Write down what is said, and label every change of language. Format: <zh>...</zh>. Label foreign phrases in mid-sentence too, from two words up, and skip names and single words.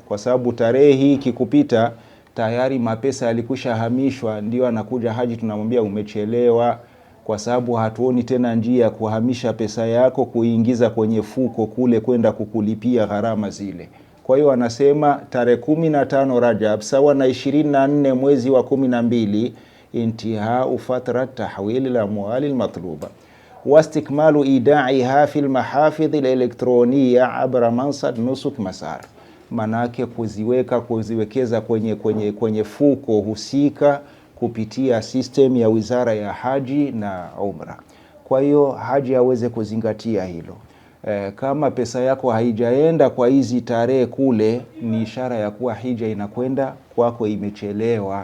<sw>Kwa sababu tarehe hii kikupita tayari mapesa yalikwisha hamishwa, ndio anakuja haji tunamwambia umechelewa. kwa sababu hatuoni tena njia ya kuhamisha pesa yako kuingiza kwenye fuko kule kwenda kukulipia gharama zile. Kwa hiyo anasema tarehe 15 Rajab sawa na 24 mwezi wa 12</sw> <ar>انتهاء فترة تحويل الأموال المطلوبة واستكمال إيداعها في المحافظ الإلكترونية عبر منصة نسك مسار.</ar> <sw>Manake kuziwekeza kwenye fuko husika kupitia system ya Wizara ya Haji na Umra. Kwa hiyo haji aweze kuzingatia hilo. Kama pesa yako haijaenda kwa hizi tarehe kule, ni ishara ya kuwa hija inakwenda kwako imechelewa.</sw>